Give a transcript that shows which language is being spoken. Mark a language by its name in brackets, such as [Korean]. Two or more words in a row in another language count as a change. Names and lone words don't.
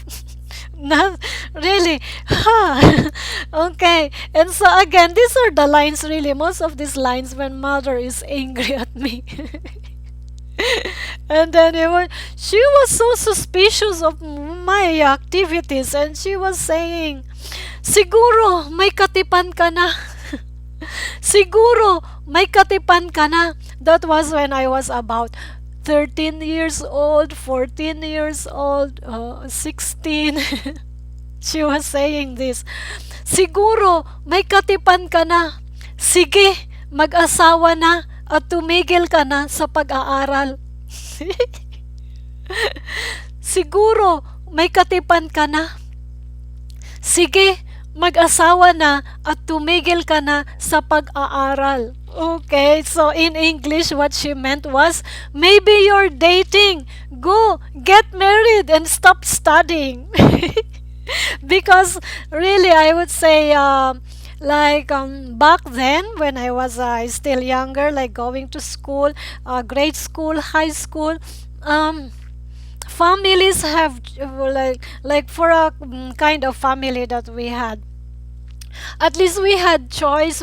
[English] Not really. Okay, and so again, these are the lines. Really, most of these lines when mother is angry at me. And then she was so suspicious of my activities, and she was saying, [Filipino] Siguro, may katipán ka na. Siguro, may katipán ka na. [English] That was when I was about 13 years old, 14 years old, 16. She was saying this. [Filipino] Siguro, may katipán ka na. Sige, mag-asawa na at tumigil ka na sa pag-aaral. Siguro, may katipán ka na. Sige, mag-asawa na at tumigil ka na sa pag-aaral. [English] Okay, so in English, what she meant was, maybe you're dating. Go, get married and stop studying. Because really, I would say, back then when I was still younger, like going to school, grade school, high school, families have like for a kind of family that we had, at least we had choice.